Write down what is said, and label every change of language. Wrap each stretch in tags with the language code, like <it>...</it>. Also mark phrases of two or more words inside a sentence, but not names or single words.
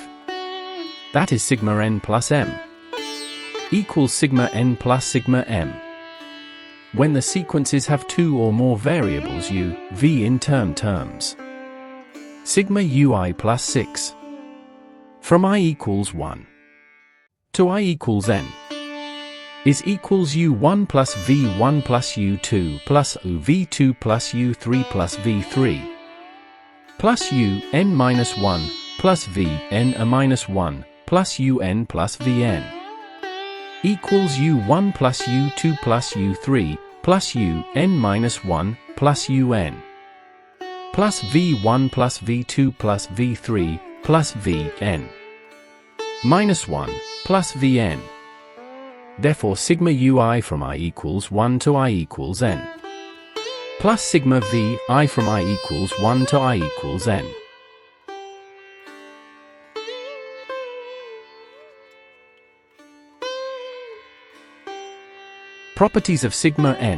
<en>That is sigma n plus m equals sigma n plus sigma m. When the sequences have two or more variables u, v in terms. Sigma ui plus 6. From I equals 1 to I equals n is equals u1 plus v1 plus u2 plus v2 plus u3 plus v3 plus un minus 1 plus vn a minus 1 plus un plus vn equals u1 plus u2 plus u3 plus un minus 1 plus un plus v1 plus v2 plus v3 plus vn minus 1 plus vn. Therefore sigma ui from I equals 1 to I equals n plus sigma vi from I equals 1 to I equals n. Properties of sigma n.</en>